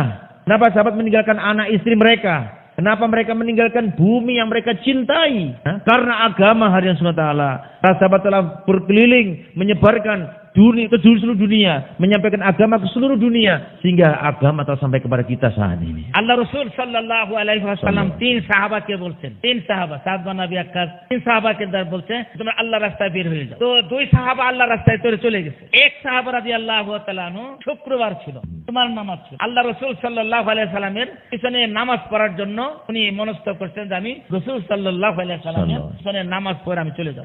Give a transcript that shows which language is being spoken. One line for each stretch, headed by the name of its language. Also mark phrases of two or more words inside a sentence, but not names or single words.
Indonesian: Kenapa sahabat meninggalkan anak istri mereka? Kenapa mereka meninggalkan bumi yang mereka cintai? Karena agama hadirin SWT. Para sahabat telah berkeliling menyebarkan ke seluruh dunia, menyampaikan agama ke seluruh dunia, sehingga agama telah sampai kepada kita saat ini.
Bangla: আল্লাহ রাসূল
Arabic: صلى الله عليه وسلم
Bangla: 3 সাহাবাকে বলছেন, 3 সাহাবা, সাদ বিন আবি ওয়াক্কাস 3 সাহাবাকে বলছে তোমরা আল্লাহর রাস্তায় বের হয়ে যাও। তো 2 সাহাবা আল্লাহর রাস্তায় চলে গেছে। এক সাহাবা
Arabic: رضي الله تعالى عنه
Bangla: শুক্রবার ছিল, তোমার নামাজ ছিল। আল্লাহ রাসূল
Arabic: صلى الله عليه سلم
Bangla: পিছনে নামাজ পড়ার জন্য উনি মনস্থ করছেন যে আমি রাসূল
Arabic: صلى الله عليه سلم
Bangla: পিছনে নামাজ পড়ে আমি চলে যাব।